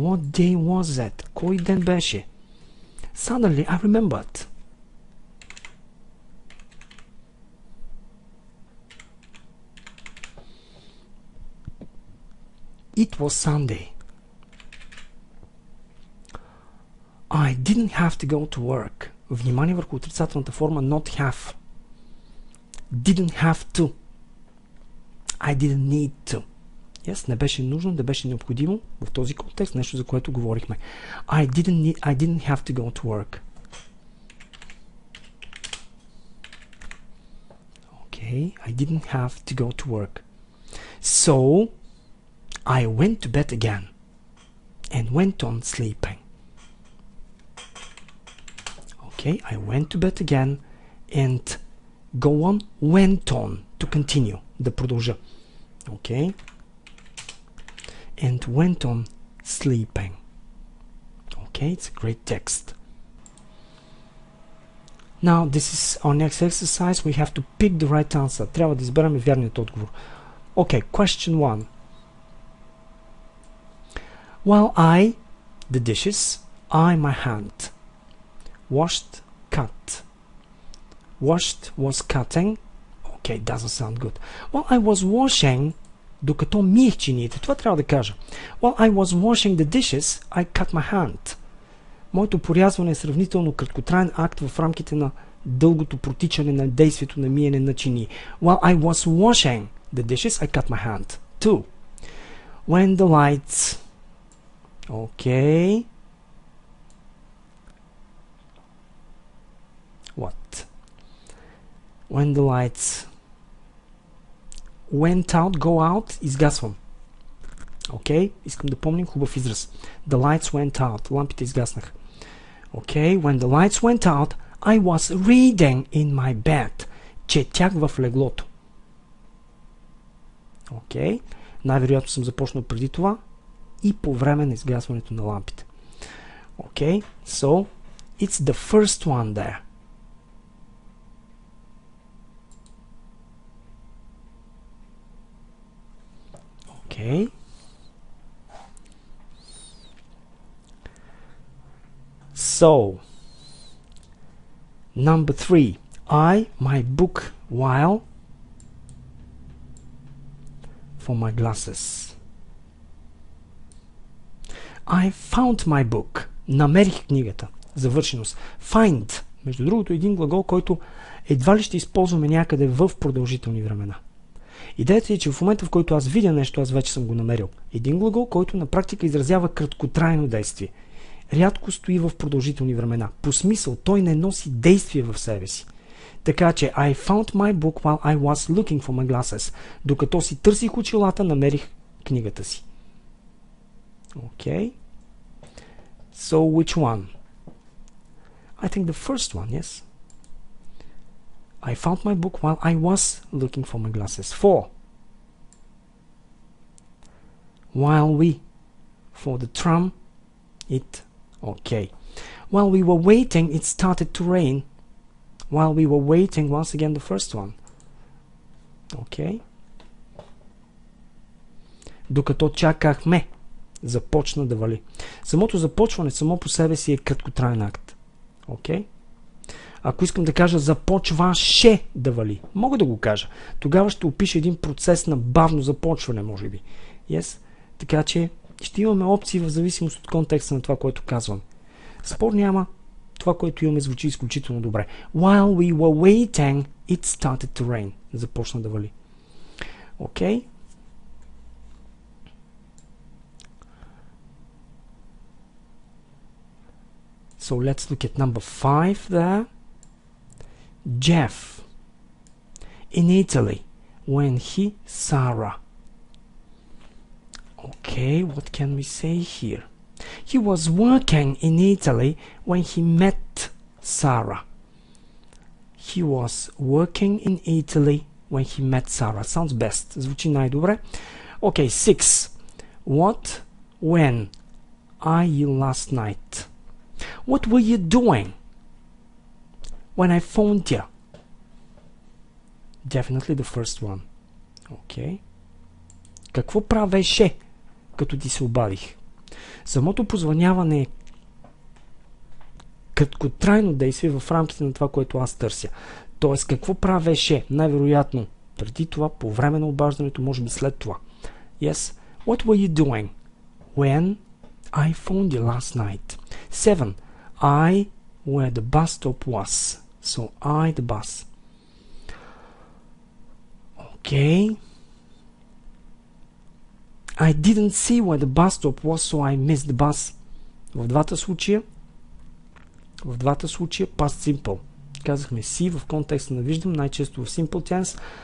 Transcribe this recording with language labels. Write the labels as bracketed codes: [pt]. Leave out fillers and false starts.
[en] What day was it? [bg] Кой ден беше? [en] Suddenly I remembered. It was Sunday. I didn't have to go to work. [bg] Внимание върху отрицателната форма not have. [en] Didn't have to. I didn't need to. [bg] Yes, не беше нужно, не беше необходимо в този контекст, нещо за което говорихме. [en] I didn't have to go to work. Okay, I didn't have to go to work. So, I went to bed again and went on sleeping. Okay, I went to bed again and go on, went on, to continue, [bg] да продължа. [en] Okay, and went on sleeping. Okay, it's a great text. Now, this is our next exercise. We have to pick the right answer. [bg] Трябва да изберем вярният отговор. [en] Okay, question 1. While I, the dishes, I, my hand, washed, cut. Washed was cutting. Okay, doesn't sound good. While I was washing, [bg] докато миех чиниите, това трябва да кажа. [en] While I was washing the dishes, I cut my hand. [bg] Моето порязване е сравнително краткотраен акт в рамките на дългото протичане на действието на миене на чинии. [en] While I was washing the dishes, I cut my hand. 2. When the lights... Okay. What? When the lights went out, go out, [bg] изгасвам. Окей? Искам да помним хубав израз. [en] The lights went out. [bg] Лампите изгаснаха. Окей? [en] When the lights went out, I was reading in my bed. [bg] Четях в леглото. Окей? Най-вероятно съм започнал преди това и по време на изгасването на лампите. Окей? [en] So, it's the first one there. Okay. So, number 3. My book while for my glasses. I found my book. [bg] Намерих книгата. Завършеност. [en] Find. [bg] Между другото, един глагол, който едва ли ще използваме някъде в продължителни времена. Идеята е, че в момента, в който аз видя нещо, аз вече съм го намерил. Един глагол, който на практика изразява краткотрайно действие. Рядко стои в продължителни времена. По смисъл, той не носи действие в себе си. Така че, [en] I found my book while I was looking for my glasses. [bg] Докато си търсих очилата, намерих книгата си. [en] Okay. So, which one? I think the first one, yes. I found my book while I was looking for my glasses. 4. While we, for the tram, okay. While we were waiting, it started to rain. While we were waiting, once again the first one. Okay. [bg] Докато чакахме, започна да вали. Самото започване само по себе си е краткотраен акт. Окей? Ако искам да кажа започваше да вали, мога да го кажа. Тогава ще опиша един процес на бавно започване, може би. [en] Yes? [bg] Така че ще имаме опции в зависимост от контекста на това, което казвам. Спор няма. Това, което имаме, звучи изключително добре. [en] While we were waiting, it started to rain. [bg] Започна да вали. Окей? [en] So let's look at number 5 there. Jeff in Italy when he Sarah. Okay, what can we say here? He was working in Italy when he met Sarah. He was working in Italy when he met Sarah. Sounds best. [bg] Звучи най-добре. [en] Okay, 6. What, when, are you last night? What were you doing when I phoned you? Definitely the first one. Okay. [bg] Какво правеше, като ти се обадих? Самото позвъняване е краткотрайно действие в рамките на това, което аз търся. Тоест, какво правеше? Най-вероятно преди това, по време на обаждането, може би след това. [en] Yes. What were you doing when I phoned you last night? 7. I where the bus stop was. So I the bus. Okay. I didn't see where the bus stop was, so I missed the bus. [bg] В двата случая past simple. Казахме see в контекста на виждам, най-често в simple tense.